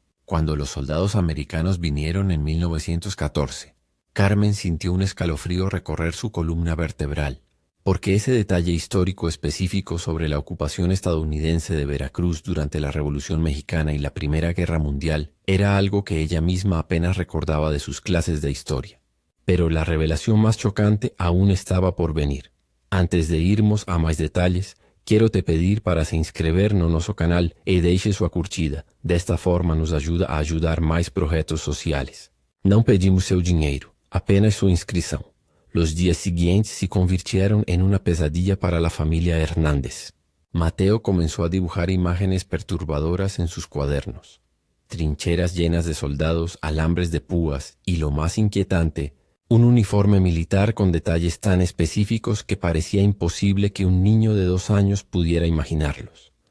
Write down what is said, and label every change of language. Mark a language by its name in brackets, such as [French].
[Spanish] Cuando los soldados americanos vinieron en 1914, Carmen sintió un escalofrío recorrer su columna vertebral, porque ese detalle histórico específico sobre la ocupación estadounidense de Veracruz durante la Revolución Mexicana y la Primera Guerra Mundial era algo que ella misma apenas recordaba de sus clases de historia. Pero la revelación más chocante aún estaba por venir. [Portuguese] Antes de irmos a más detalles, quero te pedir para se inscrever no nosso canal e deixe sua curtida. Desta forma nos ajuda a ajudar mais projetos sociais. Não pedimos seu dinheiro, apenas sua inscrição. [Spanish] Los días siguientes se convirtieron en una pesadilla para la familia Hernández. Mateo comenzó a dibujar imágenes perturbadoras en sus cuadernos. Trincheras llenas de soldados, alambres de púas y, lo más inquietante, un uniforme militar con detalles tan específicos que parecía imposible que un niño de 2 años pudiera imaginarlos.